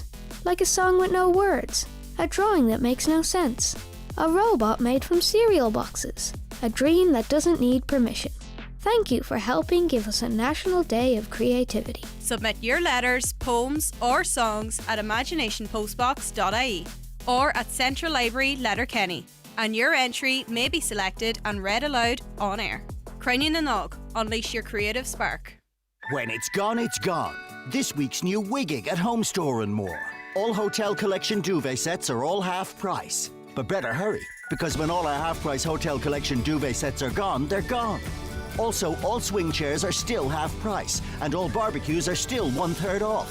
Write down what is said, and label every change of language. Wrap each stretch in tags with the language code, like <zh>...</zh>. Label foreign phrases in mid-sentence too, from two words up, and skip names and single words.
<en>Like a song with no words, a drawing that makes no sense, a robot made from cereal boxes, a dream that doesn't need permission. Thank you for helping give us a National Day of Creativity. Submit your letters, poems or songs at imaginationpostbox.ie or at Central Library, Letterkenny, and your entry may be selected and read aloud on air. Crinne na Nog, unleash your creative spark. When it's gone, it's gone. This week's new Wigging at Home Store and More. All Hotel Collection duvet sets are all half price. But better hurry, because when all our half price Hotel Collection duvet sets are gone, they're gone. Also, all swing chairs are still half price, and all barbecues are still 1/3 off.</en>